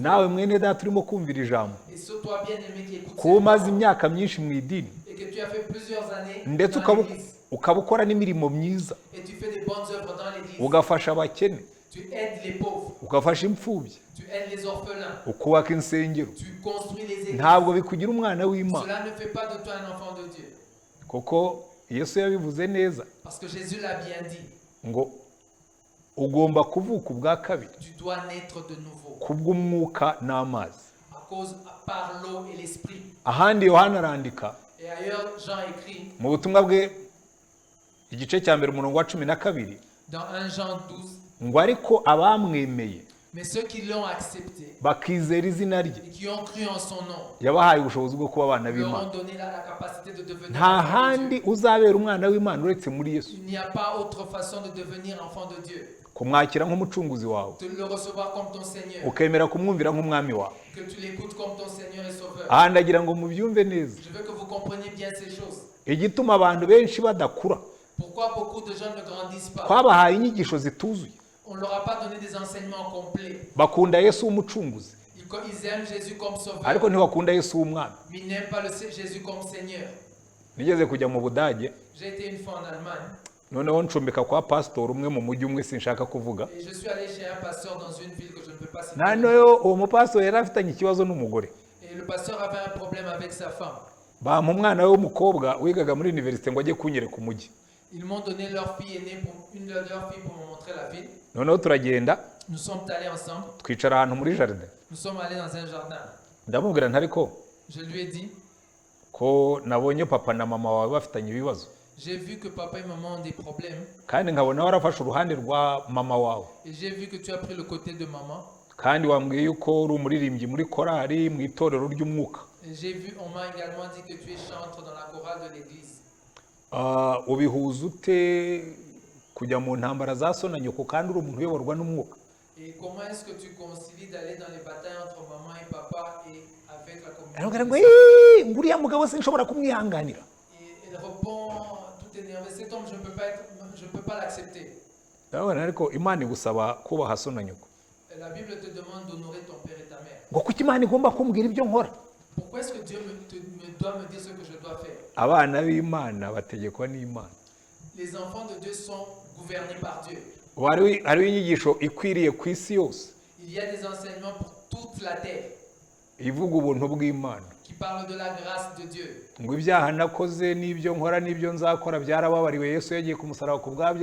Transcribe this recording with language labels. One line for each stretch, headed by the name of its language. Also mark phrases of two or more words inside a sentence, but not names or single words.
Kinyarwanda: Nawe mwene data urimo kumvira ijambo,
French: Et ce toi bien-aimé qui écoute
Kinyarwanda: kuba umaze imyaka myinshi mu idini
French: et que tu as fait plusieurs années
Kinyarwanda: ndetse
French: dans l'église
Kinyarwanda: ukaba ukora n'imirimo myiza,
French: et tu fais des bonnes œuvres dans l'église.
Kinyarwanda: ugafasha abakene,
French: Tu aides les pauvres,
Kinyarwanda: ugafasha imfubyi,
French: tu aides les orphelins,
Kinyarwanda: ukubaka insengero,
French: tu construis les églises.
Kinyarwanda: ntabwo bikugira umwana w'Imana.
French: Cela ne fait pas de toi un enfant de Dieu.
Kinyarwanda: Kuko Yesu yabivuze neza
French: Parce que Jésus l'a bien dit.
Kinyarwanda: ngo ugomba kuvuka ubwa kabiri
French: Tu dois naître de nouveau
Kinyarwanda: kubw'umwuka n'amazi.
French: par l'eau et l'esprit.
Kinyarwanda: Ahandi Yohana arandika
French: Et ailleurs, Jean écrit
Kinyarwanda: mu butumwa bwe igice cya mbere umurongo wa 12
French: dans 1 Jean 12,
Kinyarwanda: ngo ariko abamwemeye
French: mais ceux qui l'ont accepté
Kinyarwanda: bakizera izina rye
French: et qui ont cru en son nom,
Kinyarwanda: yabahaye ubushobozi bwo kuba abana
French: leur
Kinyarwanda: b'Imana.
French: ont donné la capacité de devenir
Kinyarwanda: Nta
French: enfants de
Kinyarwanda: handi
French: Dieu.
Kinyarwanda: uzabera umwana w'Imana uretse muri Yesu,
French: Il n'y a pas autre façon de devenir enfant de Dieu.
Kinyarwanda: kumwakira nk'umucunguzi wawe,
French: De le recevoir comme ton Seigneur,
Kinyarwanda: ukemera kumwumvira nk'umwami wawe.
French: que tu l'écoutes comme ton Seigneur et Sauveur.
Kinyarwanda: Aha ndagira ngo mubyumve neza
French: Je veux que vous compreniez bien ces choses.
Kinyarwanda: igituma abantu benshi badakura,
French: Pourquoi beaucoup de gens ne grandissent pas?
Kinyarwanda: twabahaye inyigisho zituzuye,
French: On ne leur a pas donné des enseignements complets.
Kinyarwanda: bakunda Yesu w'umucunguzi
French: Ils aiment Jésus comme Sauveur,
Kinyarwanda: ariko ntibakunda Yesu w'umwami.
French: mais ils n'aiment pas Jésus comme Seigneur.
Kinyarwanda: Nigeze kujya mu Budage,
French: J'ai été une fois en Allemagne
Kinyarwanda: noneho ncumbika kwa pastor umwe mu mujyi umwe sinshaka kuvuga.
French: et je suis allé chez un pasteur dans une ville que je ne peux pas citer.
Kinyarwanda: Noneho uwo mupastor yari afitanye ikibazo n'umugore,
French: Et le pasteur avait un problème avec sa femme.
Kinyarwanda: bampa umwana we w'umukobwa wigaga muri universite ngo ajye kunyereka umujyi.
French: Ils m'ont donné leur fille aînée, une de leurs filles pour me montrer la ville.
Kinyarwanda: Noneho turagenda
French: Nous sommes allés ensemble.
Kinyarwanda: twicara ahantu muri jardin,
French: Nous sommes allés dans un jardin.
Kinyarwanda: ndamubwira ntari ko
French: Je lui ai dit,
Kinyarwanda: ko nabonye papa na mama wawe bafitanye ibibazo
French: j'ai vu que papa et maman ont des problèmes
Kinyarwanda: kandi nkabona warafashe uruhande rwa mama wawe,
French: et j'ai vu que tu as pris le côté de maman.
Kinyarwanda: kandi wambwiye yuko uri umuririmbyi muri korali mu itorero ry'umwuka.
French: Et j'ai vu, on m'a également dit que tu es chantre dans la chorale de l'église.
Kinyarwanda: Ubihuza ute kujya mu ntambara za so na nyoko kandi uri umuntu uyoborwa n'umwuka?
French: Et comment est-ce que tu concilies d'aller dans les batailles entre maman et papa et avec la
Kinyarwanda: Aramubwira ngo
French: communauté?
Kinyarwanda: nguriya mugabo sinshobora kumwihanganira.
French: Et elle répond, tout énervé, cet homme, je ne peux pas l'accepter.
Kinyarwanda: Ndabona ariko Imana igusaba kubaha so na nyoko.
French: Et la Bible te demande d'honorer ton père et ta mère.
Kinyarwanda: Ngo kuki Imana igomba kumbwira ibyo nkora?
French: Pourquoi est-ce que Dieu doit me dire ce que je dois faire?
Kinyarwanda: Abana b'Imana bategekwa n'Imana.
French: Les enfants de Dieu sont gouvernés par Dieu.
Kinyarwanda: Hariho inyigisho ikwiriye ku isi yose
French: Il y a des enseignements pour toute la terre
Kinyarwanda: ivuga ubuntu bw'Imana,
French: qui parlent de la grâce de Dieu.
Kinyarwanda: ngo ibyaha nakoze n'ibyo nkora n'ibyo nzakora byarababariwe, Yesu yagiye ku musaraba ku bwabyo.